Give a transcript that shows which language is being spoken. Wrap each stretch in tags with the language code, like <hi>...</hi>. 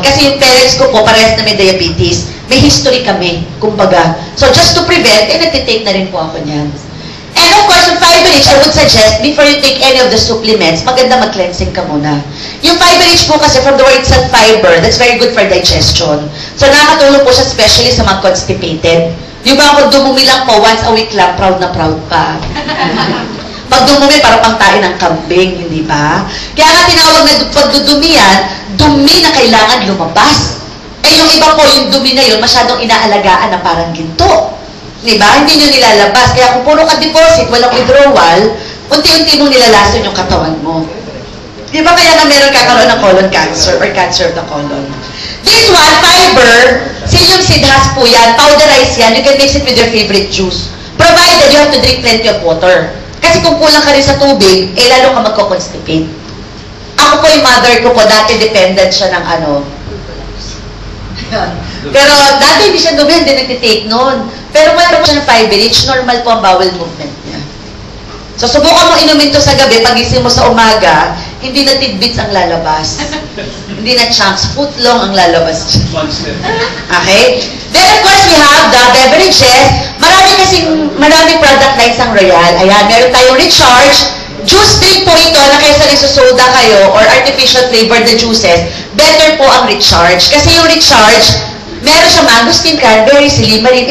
<tl>Kasi yung parents ko po, parehas na may diabetes. May history kami, kumbaga.</tl> <en>So just to prevent,</en> <tl>nagtitake na rin po ako niyan.</tl> <en>And of course, yung fiber-rich, I would suggest, before you take any of the supplements,</en> <tl>maganda mag-cleansing ka muna. Yung fiber-rich po kasi,</tl> <en>from the word itself, fiber, that's very good for digestion.</en> <tl>So, nakakatulong po siya especially sa mga constipated. Yung mga kung dumumi lang po, once a week lang, proud na proud pa. Pag dumumi, parang pangtain ng kambing, hindi ba? Kaya nga tinawag na pagdudumi yan, dumi na kailangan lumabas. Eh, yung iba po, yung dumi na yun, masyadong inaalagaan na parang ginto. Diba? Hindi nyo nilalabas. Kaya kung puro ka deposit, walang withdrawal, unti-unti mong nilalason yung katawan mo. Diba kaya na meron kakaroon ng colon cancer</tl> <en>or cancer of the colon? This one, fiber, psyllium seed husk po yan, powderize yan, you can mix it with your favorite juice. Provided you have to drink plenty of water.</en> <tl>Kasi kung kulang ka rin sa tubig, eh lalo ka magko-constipate. Ako po yung mother ko po, dati dependent siya ng ano. Pero dati hindi siya dumi, hindi nagtitake noon. Pero mayroon siya ng fiber-rich, normal po ang bowel movement niya. So, subukan mo inumin to sa gabi, pagising mo sa umaga, hindi na tidbits ang lalabas. Hindi na chunks, footlong ang lalabas. Okay?</tl> <en>Then, of course, we have the beverages.</en> <tl>Maraming product lines ang Royal. Ayan, meron tayong Recharge. Juice drink po ito na kaysa nagsusoda kayo or artificial flavored na juices, better po ang Recharge. Kasi yung Recharge, meron siya mangosteen, cranberry, silimarin.</tl>